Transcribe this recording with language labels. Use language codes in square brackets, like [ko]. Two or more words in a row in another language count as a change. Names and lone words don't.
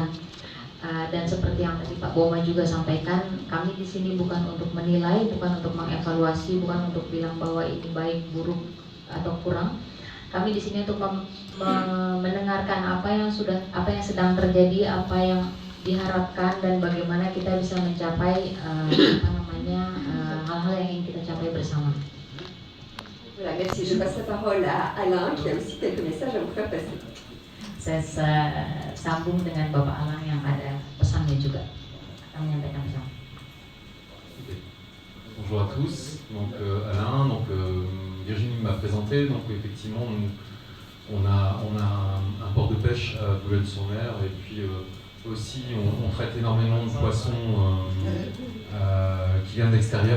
[id] Dan seperti yang tadi Pak Boma juga sampaikan, kami di sini bukan untuk menilai, bukan untuk mengevaluasi, bukan untuk bilang bahwa ini baik, buruk atau kurang. Kami di sini untuk mendengarkan apa yang sedang terjadi, apa yang diharapkan, dan bagaimana kita bisa mencapai hal-hal yang ingin kita capai bersama. [fr] Voilà, merci. Je passe la parole à Alain qui a aussi quelques messages à vous faire passer. [id] Saya sambung dengan Bapak Alang yang ada pesannya juga, akan menyampaikan pesan. [fr] Bonjour à tous, donc Alain, donc Virginie m'a présenté, donc effectivement on a un port de pêche à Boulogne-sur-Mer, et puis aussi on traite énormément de poissons qui viennent d'extérieur.